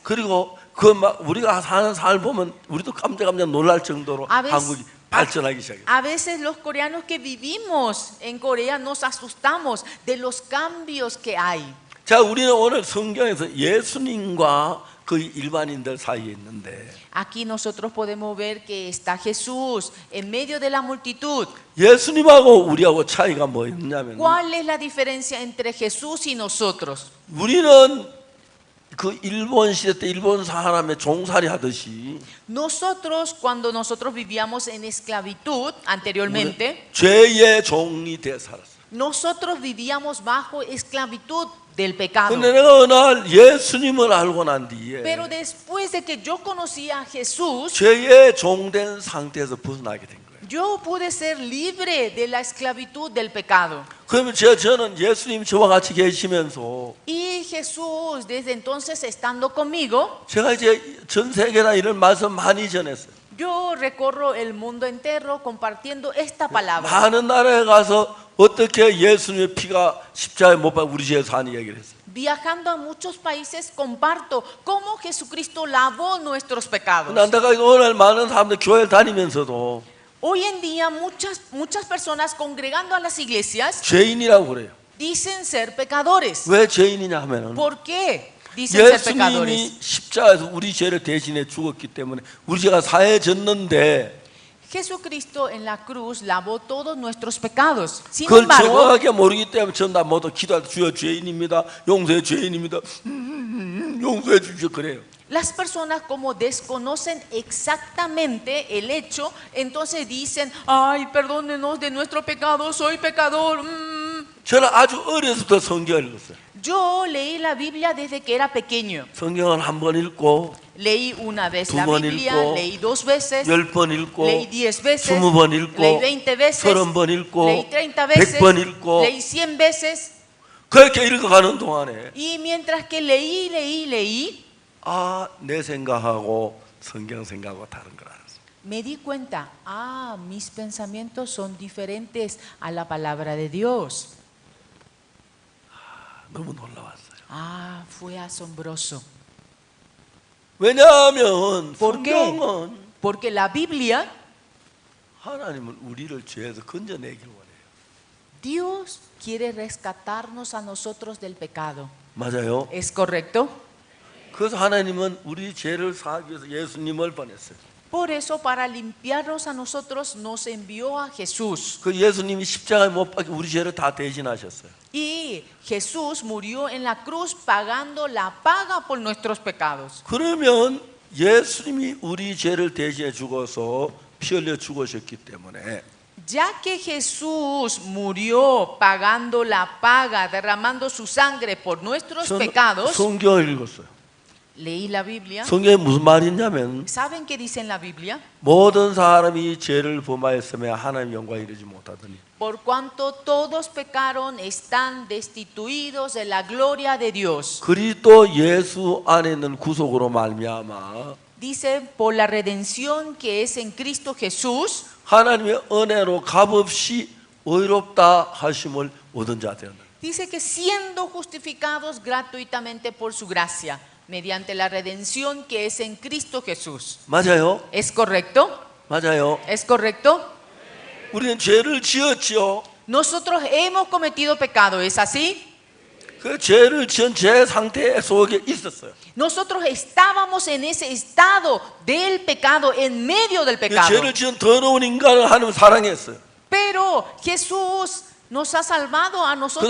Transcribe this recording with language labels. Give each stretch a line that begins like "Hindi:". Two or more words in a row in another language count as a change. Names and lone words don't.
Korean: 그리고 우리가 사는 삶을 보면 우리도 깜짝 놀랄 정도로 한국이 발전하기 시작해요.
Spanish: A veces los coreanos que vivimos en Corea nos asustamos de los cambios que hay.
Korean: 자, 우리는 오늘 성경에서 예수님과 그 일반인들 사이에 있는데
Spanish: Aquí nosotros podemos ver que está Jesús en medio de la multitud.
Korean: 예수님하고 우리하고 차이가 뭐였냐면
Spanish: ¿Cuál es la diferencia entre Jesús y nosotros?
Korean: 우리는 그 일본 시대 때 일본 사람의 종살이 하듯이
Spanish: Nosotros, cuando nosotros vivíamos en esclavitud anteriormente,
Korean: 죄의 종이 돼 살았어요.
Spanish: nosotros vivíamos bajo esclavitud del pecado.
Korean: 근데 내가 어느 날 예수님을 알고 난 뒤에
Spanish: Pero después de que yo conocí a Jesús,
Korean: 죄의 종된 상태에서 벗어나게 된 거예요.
Spanish: yo pude ser libre de la esclavitud del pecado.
Korean: 그러면 저는 예수님 저와 같이 계시면서
Spanish: Y Jesús, desde entonces estando conmigo,
Korean: 제가 이제 전 세계나 이런 말씀 많이 전했어요.
Spanish: yo recorro el mundo entero compartiendo esta palabra.
Korean: 많은 나라에 가서 어떻게 예수님의 피가 십자가에 못 박혀 우리 죄에서 하는 얘기를 했어요.
Spanish: Viajando a muchos países comparto cómo Jesucristo lavó nuestros pecados.
Korean: 내가 오늘 많은 사람들 교회를 다니면서도
Spanish: Hoy en día muchas personas congregando a las iglesias
Korean: 죄인이라고 그래요.
Spanish: dicen ser pecadores.
Korean: 왜 죄인이냐 하면은
Spanish: ¿Por qué dicen ser
Korean: 예수님이
Spanish: pecadores?
Korean: 십자가에서 우리 죄를 대신해 죽었기 때문에 우리 죄가 사해졌는데
Spanish: Jesucristo en la cruz lavó todos nuestros pecados. Sin
Korean: 그걸
Spanish: embargo,
Korean: 정확하게 모르기 때문에 전부 다 모두 기도할 때 주여 죄인입니다. 용서해 죄인입니다. 용서해 주십시오 그래요.
Spanish: las personas como desconocen exactamente el hecho, entonces dicen, ay, perdónenos de nuestro pecado, soy pecador.
Korean: 저는 아주 어려서부터 성경을 읽었어요.
Spanish: Yo leí la Biblia desde que era pequeño.
Korean: 성경을 한 번 읽고
Spanish: Leí una vez
Korean: 두
Spanish: la
Korean: 번
Spanish: Biblia,
Korean: 읽고,
Spanish: leí 2 veces,
Korean: 10번 읽고,
Spanish: leí 10 veces,
Korean: 20번 읽고,
Spanish: leí 20 veces,
Korean: 30번 읽고,
Spanish: leí 30 veces,
Korean: 100번 읽고,
Spanish: leí 100 veces.
Korean: 그렇게 읽어가는 동안에
Spanish: Y mientras que leí,
Korean: 아, 내 생각하고 성경 생각하고 다른 걸 알았어요.
Spanish: Me di cuenta, mis pensamientos son diferentes a la palabra de Dios.
Korean: 너무 놀라웠어요.
Spanish: Fue asombroso.
Korean: 왜냐하면
Spanish: ¿Por qué?
Korean: 성경은
Spanish: Porque la Biblia,
Korean: 하나님은 우리를 죄에서 건져내길 원해요.
Spanish: Dios quiere rescatarnos a nosotros del pecado.
Korean: 맞아요.
Spanish: ¿Es correcto?
Korean: 그래서 하나님은 우리 죄를 사하기 위해서 예수님을 보냈어요.
Spanish: Por eso, para limpiarnos a nosotros, nos envió a Jesús.
Korean: 그 예수님이 십자가에 못 박혀 우리 죄를 다 대신하셨어요.
Spanish: Y Jesús murió en la cruz pagando la paga por nuestros pecados.
Korean: 그러면 예수님이 우리 죄를 대신해 죽어서 피 흘려 죽으셨기 때문에
Spanish: Ya que Jesús murió pagando la paga, derramando su sangre por nuestros
Korean: 저는
Spanish: pecados,
Korean: 성경을 읽었어요.
Spanish: leí la Biblia.
Korean: 성경에 무슨 말이 있냐면
Spanish: ¿Saben qué dice en la Biblia?
Korean: 모든 사람이 죄를 범하였으며 하나님 영광에 이르지 못하더니
Spanish: Por cuanto todos pecaron, están destituidos de la gloria de Dios.
Korean: 그리스도 예수 안에 있는 구속으로 말미암아
Spanish: Dice, por la redención que es en Cristo Jesús,
Korean: 하나님의 은혜로 값없이 의롭다 하심을 얻은 자 되었다.
Spanish: dice que siendo justificados gratuitamente por su gracia, mediante la redención que es en Cristo Jesús.
Korean: 맞아요?
Spanish: ¿Es correcto?
Korean: 맞아요.
Spanish: ¿Es correcto?
Korean: 우리는 죄를 지었죠.
Spanish: Nosotros hemos cometido pecado, ¿es así?
Korean: 그 죄를 지은 죄 상태 속에 있었어요.
Spanish: Nosotros estábamos en ese estado del pecado, en medio del
Korean: 그
Spanish: pecado.
Korean: 죄를 지은 더러운 인간을 하나님 사랑했어요.
Spanish: Pero Jesús nos ha salvado a nosotros